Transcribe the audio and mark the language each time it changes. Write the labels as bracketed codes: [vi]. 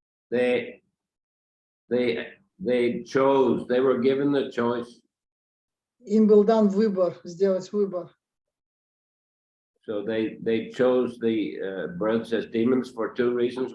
[en] They chose, they were given the choice. [ru] Им был дан выбор, сделать выбор. [en] So they chose the births as demons for 2 reasons.